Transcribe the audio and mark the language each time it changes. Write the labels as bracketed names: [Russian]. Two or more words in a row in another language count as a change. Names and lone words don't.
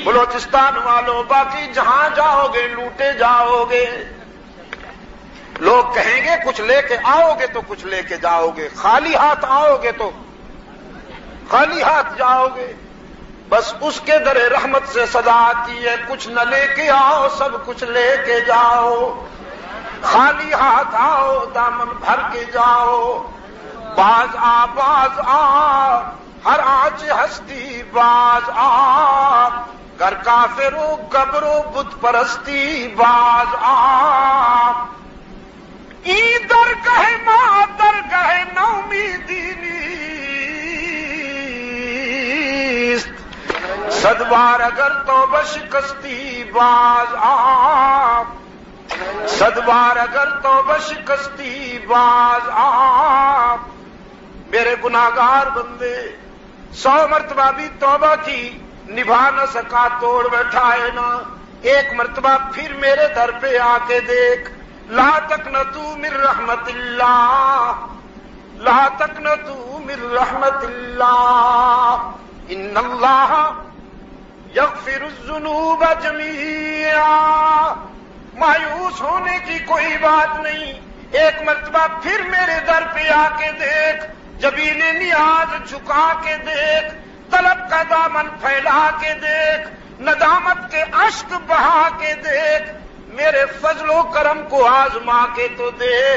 [Urdu] بلوچستان والوں باقی جہاں جاؤ گے لوٹے جاؤ گے، لوگ کہیں گے کچھ لے کے آؤ گے تو کچھ لے کے جاؤ گے، خالی ہاتھ آؤ گے تو خالی ہاتھ جاؤ گے۔ بس اس کے در رحمت سے صدا آتی ہے کچھ نہ لے کے آؤ سب کچھ لے کے جاؤ، خالی ہاتھ آؤ دامن بھر کے جاؤ۔ [Persian] باز آ ہر آنچ ہستی باز آ، گر کافر و گبر و بت پرستی باز آ۔ ای در گہ ماں در گہ نومیدی نیست، صد بار اگر توبہ شکستی باز آ، صد بار اگر توبہ شکستی باز آ۔ [Urdu] میرے گناہگار بندے 100 مرتبہ بھی توبہ کی نبھا نہ سکا توڑ بیٹھا ہے نا، ایک مرتبہ پھر میرے در پہ آ کے دیکھ۔ [Arabic] لا تقنطوا من رحمت اللہ، لا تقنطوا من رحمت اللہ، ان اللہ یغفر الذنوب جمیعا۔ [Urdu] مایوس ہونے کی کوئی بات نہیں، ایک مرتبہ پھر میرے در پہ آ کے دیکھ، جبین نیاز جھکا کے دیکھ، طلب کا دامن پھیلا کے دیکھ، ندامت کے اشک بہا کے دیکھ، میرے فضل و کرم کو آزما کے تو دیکھ۔